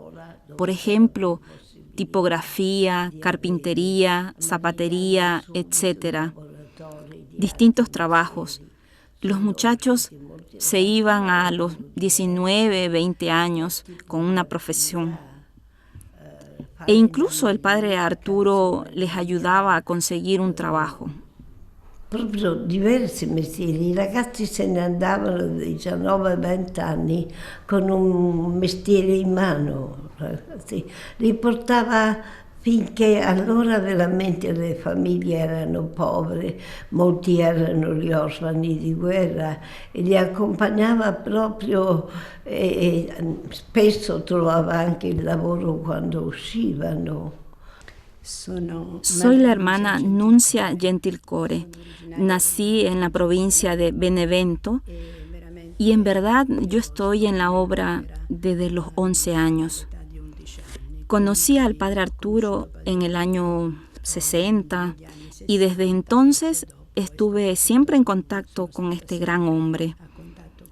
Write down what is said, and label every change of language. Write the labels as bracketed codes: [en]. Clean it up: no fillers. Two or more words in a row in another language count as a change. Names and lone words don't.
[es] Por ejemplo, tipografía, carpintería, zapatería, etc. Distintos trabajos. Los muchachos se iban a los 19, 20 años con una profesión. E incluso el padre Arturo les ayudaba a conseguir un trabajo. [it] Proprio diversi mestieri, i ragazzi se ne andavano a 19-20 anni con un mestiere in mano, li portava finché allora veramente le famiglie erano povere, molti erano gli orfani di guerra e li accompagnava proprio e spesso trovava anche il lavoro quando uscivano. [es] Soy la hermana Nuncia Gentilcore. Nací en la provincia de Benevento y en verdad yo estoy en la obra desde los 11 años. Conocí al padre Arturo en el año 60 y desde entonces estuve siempre en contacto con este gran hombre.